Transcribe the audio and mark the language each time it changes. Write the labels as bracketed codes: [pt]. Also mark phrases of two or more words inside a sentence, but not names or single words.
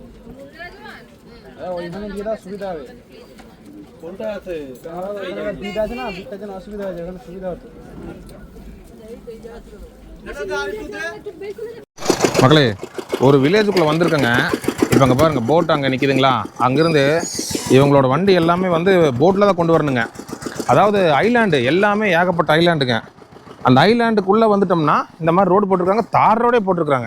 [bn] ওইখানে গিয়ে দাও সুবিধা হবে কোনটা আছে বিট আছে না বিটটা যেন অসুবিধা হয়ে যায় ওখানে সুবিধা হতো [ta] மக்களே ஒரு வில்லேஜுக்குள்ளே வந்திருக்கேங்க. இப்போ அங்கே பாருங்கள் போட் அங்கே நிற்கிதுங்களா. அங்கேருந்து இவங்களோட வண்டி எல்லாமே வந்து போட்டில் தான் கொண்டு வரணுங்க. அதாவது ஐலாண்டு எல்லாமே ஏகப்பட்ட ஐலாண்டுங்க. அந்த ஐலாண்டுக்குள்ளே வந்துட்டோம்னா இந்த மாதிரி ரோடு போட்டிருக்காங்க, தார் ரோடே போட்டிருக்காங்க.